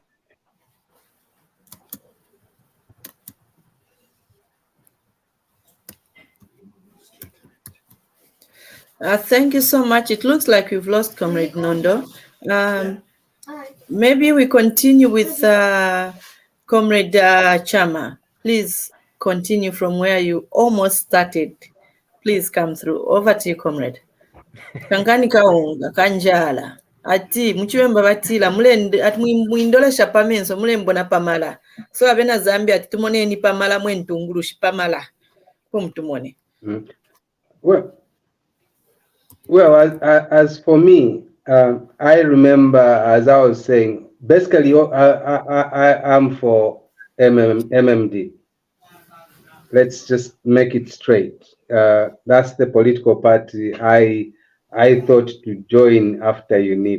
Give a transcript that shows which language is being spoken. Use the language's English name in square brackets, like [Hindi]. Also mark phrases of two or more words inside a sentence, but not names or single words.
[English] Thank you so much. It looks like we've lost Comrade Nondo. Maybe we continue with Comrade Chama. Please continue from where you almost started. Please come through. Over to you, Comrade. [Bemba] Kankani kaunga kanjala ati muchibemba batila mulende ati muindolesha pamenso mulembona pamala so abena Zambia ati tumoneni pamala mwentungulushi pamala kumtumone. [English] Well, as for me, I remember, as I was saying, basically, I'm for MMD. Let's just make it straight. That's the political party I thought to join after UNIP.